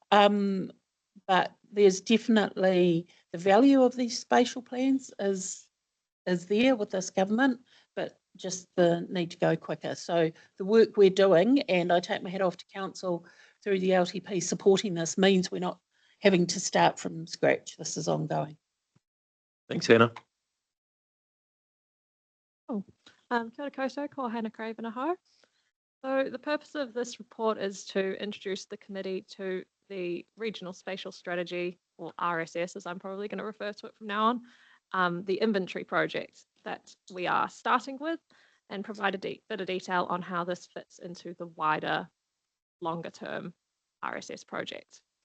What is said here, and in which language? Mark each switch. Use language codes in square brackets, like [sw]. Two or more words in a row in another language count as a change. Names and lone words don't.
[en] But there's definitely the value of these spatial plans is there with this government, but just the need to go quicker. So the work we're doing, and I take my hat off to council through the LTP supporting this, means we're not having to start from scratch. This is ongoing. Thanks, Hannah. [mi] Kia ora koutou, ko Hannah Craven aho. [en] So the purpose of this report is to introduce the committee to the Regional Spatial Strategy, or RSS as I'm probably going to refer to it from now on, the inventory project that we are starting with, and provide a bit of detail on how this fits into the wider, longer term RSS project.